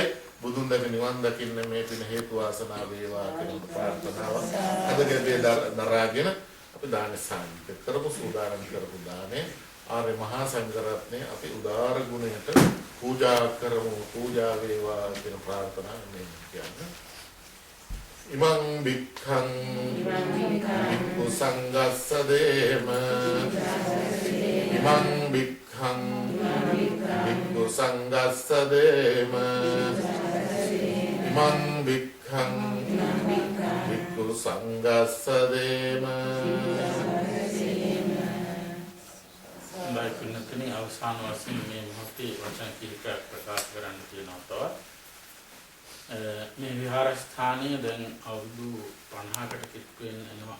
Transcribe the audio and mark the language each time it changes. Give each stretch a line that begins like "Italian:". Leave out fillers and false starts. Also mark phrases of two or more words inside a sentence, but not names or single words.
Sinhala: බුදුන් දැක නිවන් දකින්න මේ පින හේතු වාසනා වේවා කියන ප්‍රාර්ථනාව අදගේ දරාගෙන අපි දාන සාන්ති කරමු. සූදානම් කරපු දානේ ආර්ය මහා සංඝරත්නය අපි උදාර ගුණයට පූජා කරමු. පූජා වේවා කියන ප්‍රාර්ථනාව මේ කියන්නේ.
Pali: ඉමං වික්ඛං වික්ඛු සංඝස්ස දේම ඉමං වික්ඛං වික්ඛු සංඝස්ස දේම ඉමං වික්ඛං වික්ඛු සංඝස්ස දේම.
Sinhala: බයිකුණතේ අවසාන වශයෙන් මේ මොහොතේ වචන කිහිපයක් ප්‍රකාශ කරන්න තියෙනවා. තවත් මේ විහාරස්ථානය දැන් අවුරුදු 50කට කිට්ටු වෙනවා.